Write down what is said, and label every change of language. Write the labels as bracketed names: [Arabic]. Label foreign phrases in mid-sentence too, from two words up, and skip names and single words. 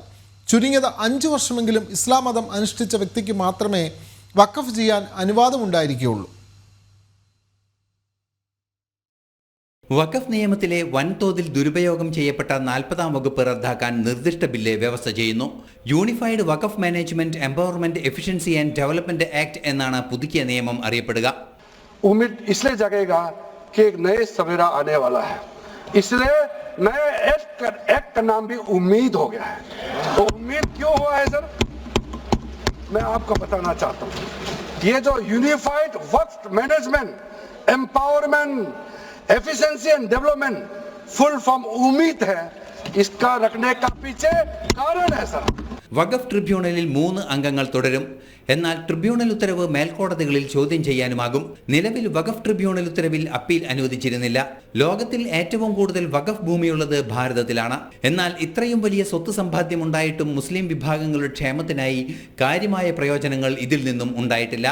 [Malayalam] ചുരുങ്ങിയത് 5 വർഷമെങ്കിലും ഇസ്ലാം മതം അനുഷ്ഠിച്ച വ്യക്തിക്ക് മാത്രമേ വഖഫ് ചെയ്യാൻ അനുവാദമുണ്ടായിരിക്കുകയുള്ളൂ. വഖഫ് നിയമത്തിലെ വൻതോതിൽ ദുരുപയോഗം ചെയ്യപ്പെട്ട 40-ാം വകുപ്പ് റദ്ദാക്കാൻ നിർദ്ദിഷ്ട ബില്ല് വ്യവസ്ഥ ചെയ്യുന്നു. യൂണിഫൈഡ് വഖഫ് മാനേജ്മെന്റ് എംപവർമെന്റ് എഫിഷ്യൻസി ആൻഡ് ഡെവലപ്മെന്റ് ആക്ട് എന്നാണ് പുതുക്കിയ നിയമം അറിയപ്പെടുക. [Hindi] उम्मीद इसलिए जगेगा कि एक नए सवेरा आने वाला है, इसलिए नए एक्ट का नाम भी उम्मीद हो गया है. तो उम्मीद क्यों हुआ है सर, मैं आपको बताना चाहता हूँ. ये जो यूनिफाइड वक्फ मैनेजमेंट एम्पावरमेंट एफिशिएंसी एंड डेवलपमेंट [English] full form [Hindi] उम्मीद है, इसका रखने का पीछे कारण है सर. [Malayalam] വഖഫ് ട്രിബ്യൂണലിൽ 3 അംഗങ്ങൾ തുടരും. എന്നാൽ ട്രിബ്യൂണൽ ഉത്തരവ് മേൽക്കോടതികളിൽ ചോദ്യം ചെയ്യാനുമാകും. നിലവിൽ വഖഫ് ട്രിബ്യൂണൽ ഉത്തരവിൽ അപ്പീൽ അനുവദിച്ചിരുന്നില്ല. ലോകത്തിൽ ഏറ്റവും കൂടുതൽ വഖഫ് ഭൂമിയുള്ളത് ഭാരതത്തിലാണ്. എന്നാൽ ഇത്രയും വലിയ സ്വത്ത് സമ്പാദ്യമുണ്ടായിട്ടും മുസ്ലിം വിഭാഗങ്ങളുടെ ക്ഷേമത്തിനായി കാര്യമായ പ്രയോജനങ്ങൾ ഇതിൽ നിന്നും ഉണ്ടായിട്ടില്ല.